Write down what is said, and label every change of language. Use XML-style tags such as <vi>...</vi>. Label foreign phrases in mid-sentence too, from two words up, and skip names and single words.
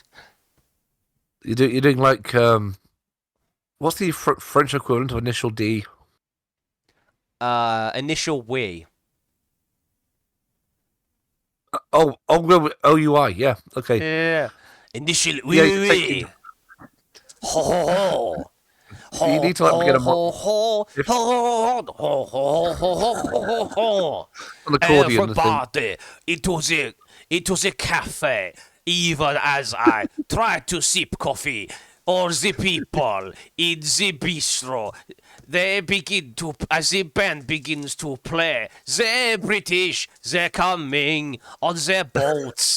<en>You're doing like what's the French equivalent of initial D? Initial we. OUI. Yeah. Okay. Yeah. Initial Yeah. we. Ho ho ho. You need to let me get a ho ho if- ho ho ho ho ho. an accordion. Thing. Everybody, it was a cafe. Even as I tried to sip coffee, or the people in the bistro, as the band begins to play, the British, they're coming on their boats.</en>